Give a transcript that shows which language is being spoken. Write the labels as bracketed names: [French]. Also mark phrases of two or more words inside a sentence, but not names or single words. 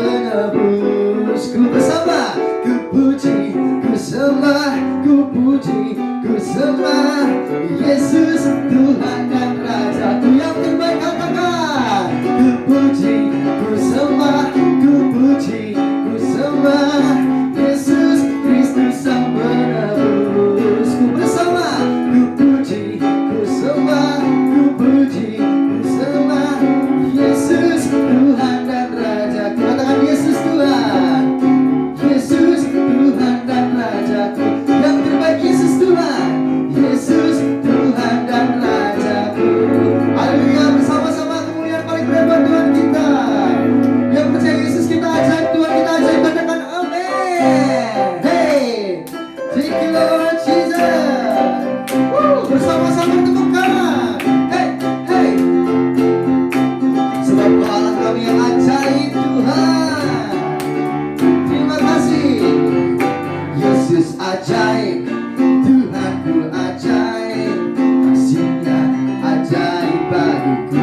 [Indonesian] penebusku. Bersama ku puji, ku sembah, ku puji, ku sembah Yesus Tuhan dan Rajaku yang terbaik. Katakan ku puji, ku sembah, ku puji, ku sembah Yesus Kristus Sang Penebusku. Bersama ku puji, ku sembah, ku puji, ku sembah Yesus Tuhan dan Rajaku. Katakan Yesus Tuhan, Yesus Tuhan dan Rajaku yang terbaik. Yesus Tuhan, Yesus Tuhan dan Rajaku. Haleluya. Bersama-sama kemuliaan paling berapa Tuhan kita. Yang percaya Yesus kita ajaib, Tuhan kita ajaib. Katakan amin. [English] Hey, thank you Lord Jesus. [Indonesian] Bersama-sama temukan. Hey, hey. Sebab Kau Allah kami yang ajaib Tuhan. Terima kasih. Yesus ajaib, Tuhanku ajaib, kasih-Nya ajaib bagiku.